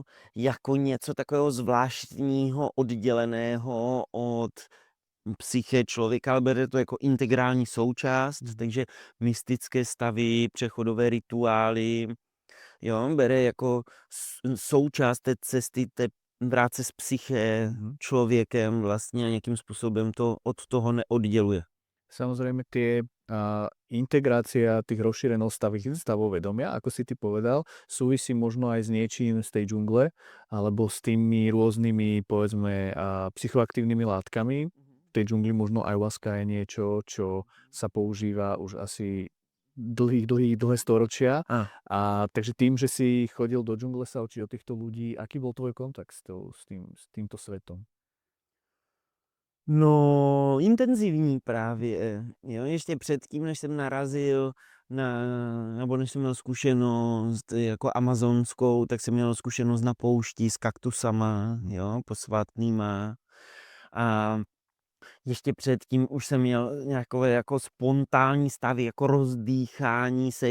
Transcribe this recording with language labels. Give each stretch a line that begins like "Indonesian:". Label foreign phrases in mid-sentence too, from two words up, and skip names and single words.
Czech: jako něco takového zvláštního, odděleného od psyché člověka, ale bere to jako integrální součást, takže mystické stavy, přechodové rituály, jo, bere jako součást té cesty, té práce s psyché člověkem vlastně a nějakým způsobem to od toho neodděluje.
Slovak: Samozrejme tie integrácia tých stavov vedomia, ako si ty povedal, súvisí možno aj s niečím z tej džungle, alebo s tými rôznymi, povedzme, psychoaktívnymi látkami. V tej džungli možno ayahuasca je niečo, čo sa používa už asi dlhé storočia. A takže tým, že si chodil do džungle sa učiť od týchto ľudí, aký bol tvoj kontakt s týmto svetom?
Czech: No, intenzivní právě, jo, ještě předtím, než jsem narazil nebo než jsem měl zkušenost jako amazonskou, tak jsem měl zkušenost na poušti s kaktusama, jo, posvátnýma a ještě předtím už jsem měl nějakové jako spontánní stavy, jako rozdýchání se.